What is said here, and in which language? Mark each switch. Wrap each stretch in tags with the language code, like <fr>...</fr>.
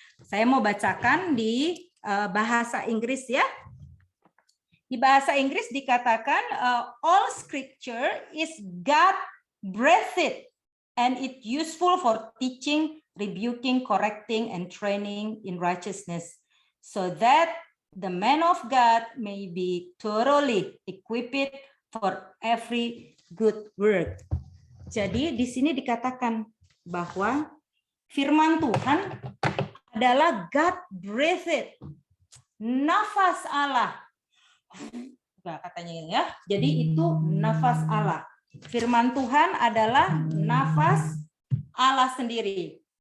<id>Saya mau bacakan di bahasa Inggris, ya. Di bahasa Inggris dikatakan,</id> <en>all scripture is God-breathed and it useful for teaching, rebuking, correcting, and training in righteousness, so that the man of God may be thoroughly equipped for every good work.</en> <id>Jadi di sini dikatakan bahwa firman Tuhan adalah God-breathed, nafas Allah. Katanya ya. Jadi itu nafas Allah. Firman Tuhan adalah nafas Allah sendiri.</id>